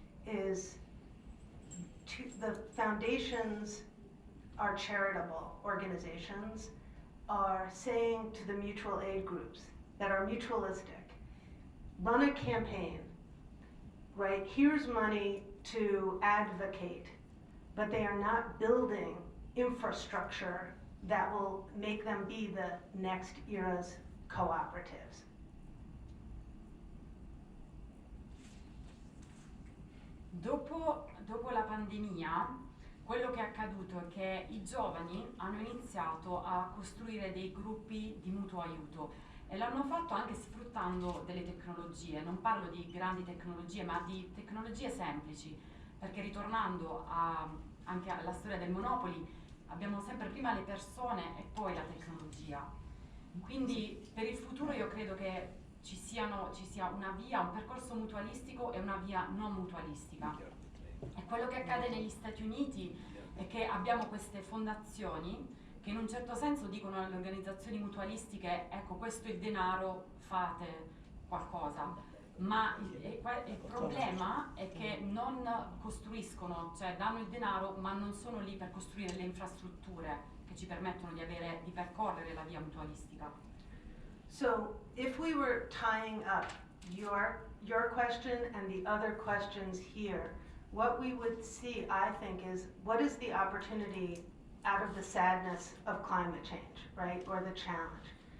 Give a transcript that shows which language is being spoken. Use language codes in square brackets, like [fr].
[en] is the foundations are charitable organizations are saying to the mutual aid groups that are mutualistic, run a campaign, right? Here's money to advocate, but they are not building infrastructure that will make them be the next era's cooperatives. [it] Dopo la pandemia, quello che è accaduto è che i giovani hanno iniziato a costruire dei gruppi di mutuo aiuto e l'hanno fatto anche sfruttando delle tecnologie. Non parlo di grandi tecnologie, ma di tecnologie semplici, perché ritornando anche alla storia del Monopoli, abbiamo sempre prima le persone e poi la tecnologia. Quindi per il futuro io credo che ci sia una via, un percorso mutualistico e una via non mutualistica. E quello che accade negli Stati Uniti è che abbiamo queste fondazioni che in un certo senso dicono alle organizzazioni mutualistiche: ecco, questo è il denaro, fate qualcosa. Ma il problema è che non costruiscono, cioè danno il denaro ma non sono lì per costruire le infrastrutture che ci permettono di percorrere la via mutualistica. [en] So if we were tying up your question and the other questions here, what we would see, I think, is what is the opportunity out of the sadness of climate change, right, or the challenge?